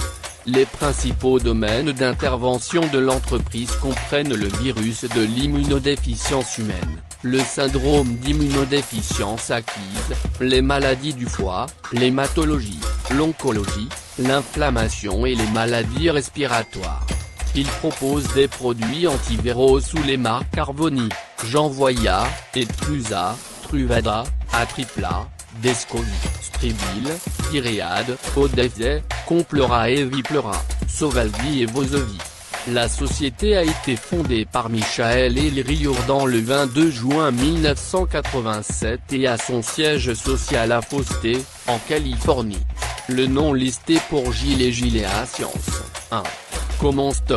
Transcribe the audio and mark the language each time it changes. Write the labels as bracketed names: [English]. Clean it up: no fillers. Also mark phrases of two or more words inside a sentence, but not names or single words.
[French] Les principaux domaines d'intervention de l'entreprise comprennent le virus de l'immunodéficience humaine, le syndrome d'immunodéficience acquise, les maladies du foie, l'hématologie, l'oncologie, l'inflammation et les maladies respiratoires. Il propose des produits antiviraux sous les marques Harvoni, Jean Voya, Etclusa, Truvada, Atripla, Descovy, Stribil, Gilead, Odefsey, Complera et Viplera, Sovaldi et Vozovy. La société a été fondée par Michael Elriordan le 22 juin 1987 et a son siège social à Foster, en Californie. Le nom listé pour Gilead Sciences, 1. [English] Common stock.